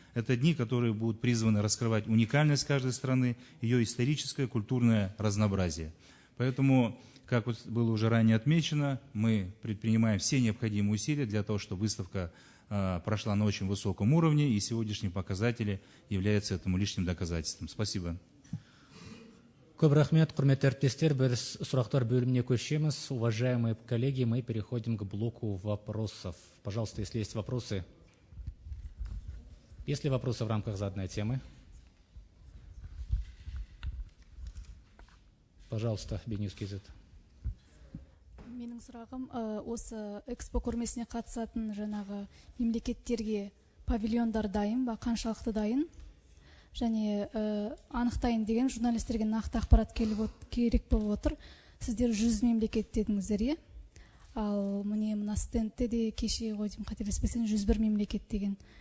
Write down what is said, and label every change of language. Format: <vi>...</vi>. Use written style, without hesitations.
<ru>Это дни, которые будут призваны раскрывать уникальность каждой страны, ее историческое, культурное разнообразие. Поэтому, как вот было уже ранее отмечено, мы предпринимаем все необходимые усилия для того, чтобы выставка прошла на очень высоком уровне, и сегодняшние показатели являются этому лишним доказательством. Спасибо.</ru> <kk>Көп рахмет, құрметті әріптестер. Біз сұрақтар бөліміне көшеміз.</kk> <ru>Уважаемые коллеги, мы переходим к блоку вопросов. Пожалуйста, если есть вопросы. Есть ли вопросы в рамках заданной темы? Пожалуйста, Бенюс Кизет.</ru> <kk>Менің сұрағым, осы экспо көрмесіне қатысатын жаңағы мемлекеттерге павильондар дайын ба, қаншалықты дайын? Және анықтайын деген журналистерге нақты ақпарат керек болып отыр. Сіздер 100 мемлекет дедіңіздер, е? Ал міне мына стендте де кеше ғой деймін, қателеспесем 101 мемлекет деген.</kk>